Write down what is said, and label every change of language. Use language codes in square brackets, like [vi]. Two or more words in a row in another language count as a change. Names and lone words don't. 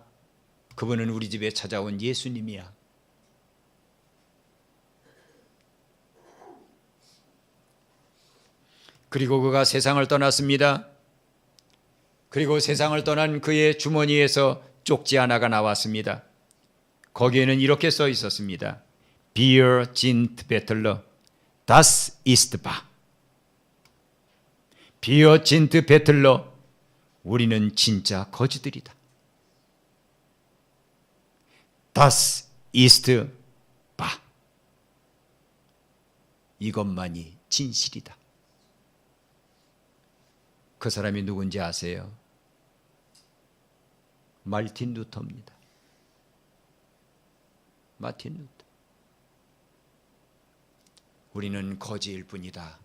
[ko] 그분은 우리 집에 찾아온 예수님이야. 그리고 그가 세상을 떠났습니다. 그리고 세상을 떠난 그의 주머니에서 쪽지 하나가 나왔습니다. 거기에는 이렇게 써 있었습니다. [de] Wir sind Bettler, das ist wahr. Wir sind Bettler, [ko] 우리는 진짜 거지들이다. [de] Das ist wahr. [ko] 이것만이 진실이다. 그 사람이 누군지 아세요? 말틴 루터입니다. 마틴 루터. 우리는 거지일 뿐이다.